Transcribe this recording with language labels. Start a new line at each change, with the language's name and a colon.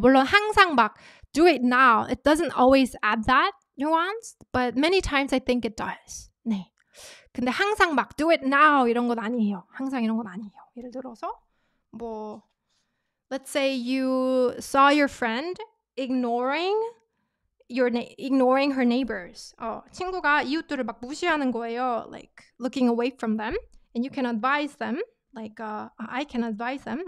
Korean: 물론 항상 막
English: do it now. It doesn't always add that nuance, but many times I think it does.
Korean: 네. 근데 항상 막
English: do it now
Korean: 이런 건 아니에요. 항상 이런 건 아니에요. 예를 들어서
English: let's say you saw your friend ignoring her neighbors.
Korean: 친구가 이웃들을 막 무시하는 거예요.
English: Like looking away from them, and you can advise them. Like I can advise them.